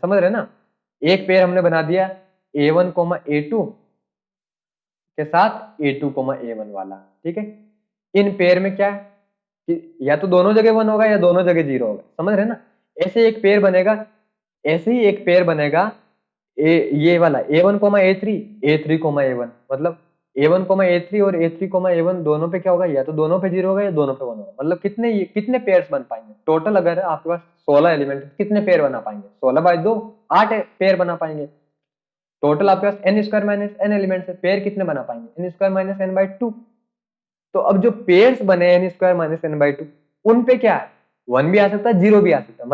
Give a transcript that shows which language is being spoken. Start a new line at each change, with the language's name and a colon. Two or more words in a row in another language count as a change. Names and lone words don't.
Hindi: समझ रहे हैं ना? एक पेयर हमने बना दिया a1 a2 के साथ a2 a1 वाला, ठीक है। इन पेयर में क्या है कि या तो दोनों जगह 1 होगा या दोनों जगह 0 होगा। समझ रहे हैं ना? ऐसे एक पेयर बनेगा, ऐसे ही एक पेयर बनेगा ये वाला a1 a3 a3 a1, मतलब a1 a3 और a3 a1 दोनों पे क्या होगा, या तो दोनों पे 0 होगा या दोनों पे 1 होगा। मतलब कितने पेयर्स बन पाएंगे टोटल, अगर आपके पास 16 एलिमेंट, कितने पेयर बना पाएंगे, 16/2 8 पेयर बना पाएंगे। टोटल आपके पास
English: n square minus n elements
Hindi: है, पेयर कितने बना पाएंगे,
English: n square minus n/2.
Hindi: तो अब जो पेयर्स बने
English: n square minus n/2,
Hindi: उन पे क्या है, 1 भी आ सकता है 0 भी आ सकता है।